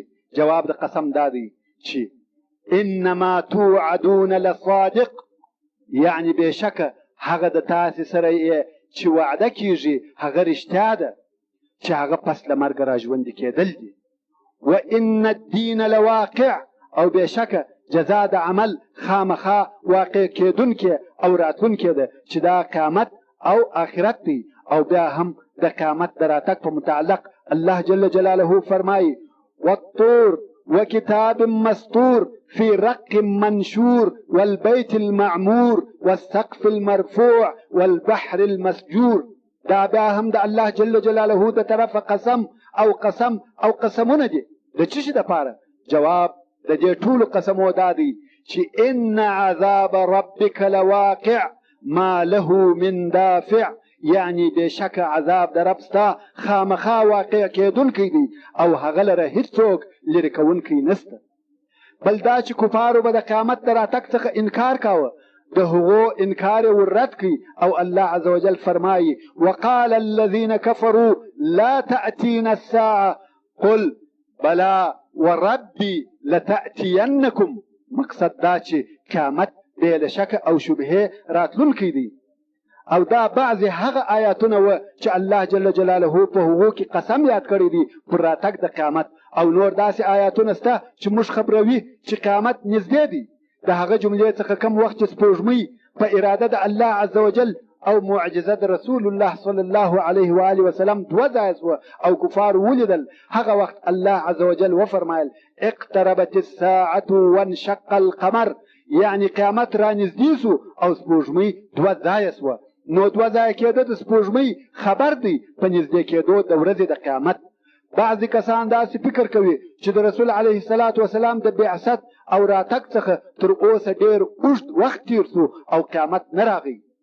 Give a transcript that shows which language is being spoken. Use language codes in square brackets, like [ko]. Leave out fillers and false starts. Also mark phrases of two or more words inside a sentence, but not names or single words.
[ps] جواب د قسم دا دی چې [ar] انما توعدون لصادق، [ps] یعنی بېشکه هغه د تاسې سره چې وعده کیږي هغه رښتیا ده، چې هغه پس له مرګه راژوندي کېدل دي. [ar] وان الدین لواقع، [ps] او بېشکه جزا د عمل خامخا واقع کېدونکې او راتلونکې ده، چې دا قیامت او آخرت دی. او بیا هم د قیامت د راتګ په متعلق [ar] الله جل جلاله [ps] فرمایي: [ar] والطور وكتاب مسطور في رق منشور والبيت المعمور والسقف المرفوع والبحر المسجور. [ps] دا بیا هم د [ar] الله جل جلاله [ps] د طرفه قسم او قسمونه دي. د څه شي دپاره؟ جواب د دې ټولو قسمو دا دی چې [ar] ان عذاب ربک لواقع ما له من دافع، [ps] یعنی بېشکه عذاب د رب ستا خامخا واقع کېدونکی دی او هغه لره هېڅوک لرې کوونکی نشته. بل دا چې کفارو به د قیامت د راتګ څخه انکار کاوه، د هغو انکار یې وررد کړي. او [ar] الله عز وجل [ps] فرمایي: [ar] وقال الذين كفروا لا تأتينا الساعة قل بلى وربي لتأتينكم. [ps] مقصد دا چې قیامت بې له شکه او شبهې راتلونکی دی. او دا بعضې هغه آیاتونه وه چې [ar] الله جل جلاله [ps] په هغو کې قسم یاد کړی دی پر راتګ د قیامت. او نور داسې آیاتونه سته چې موږ خبروي چې قیامت نږدې دی. د هغه جملې څخه کم وخت چې سپوږمۍ په اراده د [ar] الله عز وجل [ps] او معجزه د رسول الله [ar] صلی الله علیه و آله وسلم [ps] دوه ځایه سوه او کفار ولیدل، هغه وخت [ar] الله عز وجل [ps] وفرمایل: [ar] اقتربت الساعة وانشق القمر، [ps] یعنی قیامت را نږدې سو او سپوږمۍ دوه ځایه سوه. نو دوه ځایه کېده د سپوږمۍ خبر دی په نږدې کېدو د ورځې د قیامت. بعضې کسان داسې فکر کوي چې د رسول [ar] علیه الصلاة وسلام [ps] د بعثت او راتګ څخه تر اوسه ډېر اوږد وخت تېر سو او قیامت نه راغی.